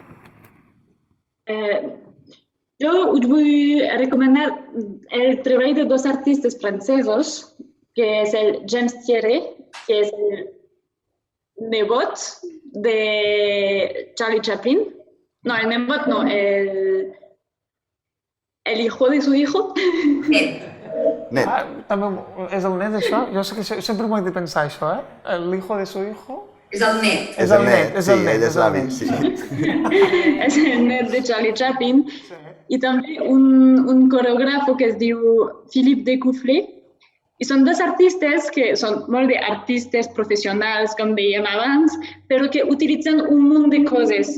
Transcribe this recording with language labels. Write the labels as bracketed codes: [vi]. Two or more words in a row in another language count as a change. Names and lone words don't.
[ca] Jo us vull recomanar el treball de 2 artistes francesos, que és el James Thierry, que és el nebot de Charlie Chaplin. No, el nebot no, [es] el hijo de su hijo. [ca] Net. També és el net, això? Jo sé que sempre m'ho he de pensar, això, [es] El hijo de su hijo. [ca] És el net. És el net, sí, ell és l'avi, sí. És el net de Charlie Chaplin. I també un coreògraf que es diu Philippe Decoufflé. I són 2 artistes que són molt d'artistes professionals, com dèiem abans, però que utilitzen un munt de coses.